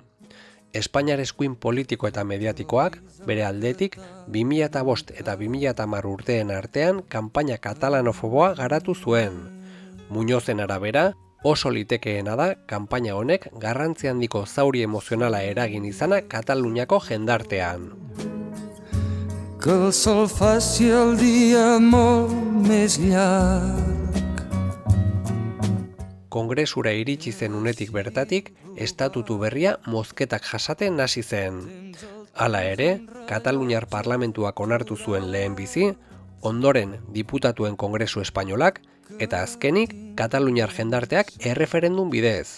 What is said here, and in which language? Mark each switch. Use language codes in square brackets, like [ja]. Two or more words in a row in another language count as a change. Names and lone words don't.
[eu] Espainiar eskuin politiko eta mediatikoak, bere aldetik, 2005 eta 2010 urteen artean kanpaina katalanofoboa garatu zuen. Muñozen arabera, oso litekeena da kanpaina honek garrantzi handiko zauri emozionala eragin izana Kataluniako jendartean. [ca] Que el sol faci el dia molt més llarg. [eu] Kongresura iritsi zen unetik bertatik, estatutu berria mozketak jasaten hasi zen. Hala ere, Kataluniar parlamentuak onartu zuen lehenbizi, ondoren diputatuen kongresu espainolak, eta azkenik Kataluniar jendarteak erreferendum bidez.